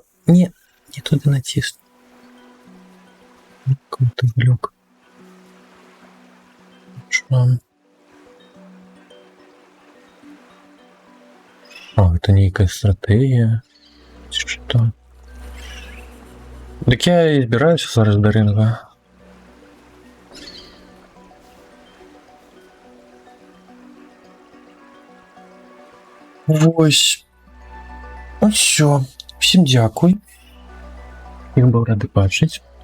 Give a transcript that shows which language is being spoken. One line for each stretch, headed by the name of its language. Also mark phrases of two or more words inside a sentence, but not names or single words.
Ukrainian: Не туди натисну.
Russian: Какой-то глюк. Что? Это некая стратегия. Что? Так я и избираюсь зараз до ринга.
Ukrainian: Ось. Ну все. Всім дякую. Їх був радий бачити.